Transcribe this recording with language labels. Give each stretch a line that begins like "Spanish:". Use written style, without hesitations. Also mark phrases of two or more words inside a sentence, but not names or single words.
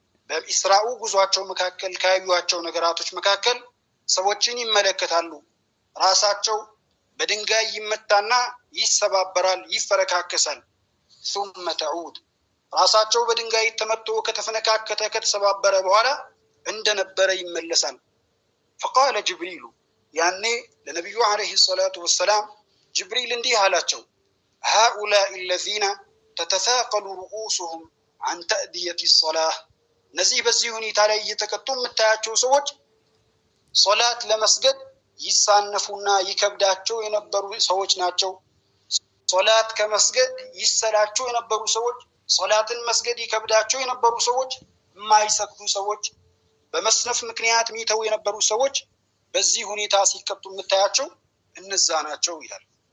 Amharic: በኢስራኡ ጉዟቸው መካከል ካዩዋቸው ነገራቶች መካከል ሰዎችን ይመለከታሉ ራሳቸው በድንጋይ ይመታና ይሰባበራል ይፈረካከሳል
Arabic: ثم تعود
Amharic: ራሳቸው በድንጋይ ተመቶ ከተፈነካከተ ከተሰባበረ በኋላ እንደነበረ ይመለሳል
Arabic: فقال جبريل يعني
Amharic: ለነብዩ
Arabic: عليه الصلاة والسلام
Amharic: ጅብሪል እንዲህ አላቸው
Arabic: هؤلاء الذين تتثاقل رؤوسهم عن تأدية الصلاة
Amharic: ነዚህ በዚህ ሁኔታ ላይ እየተቀጡ የምታያቸው ሰዎች ሶላት ለመስገድ ይሳነፉና ይከብዳቸው የነበሩ ሰዎች ናቸው ሶላት ከመስገድ ይሰላቸው የነበሩ ሰዎች ሶላትን መስገድ ይከብዳቸው የነበሩ ሰዎች የማይሰግዱ ሰዎች በመስነፍ ምክንያት ሚተው የነበሩ ሰዎች በዚህ ሁኔታ ሲቀጡ የምታያቸው እነዛ ናቸው ይላል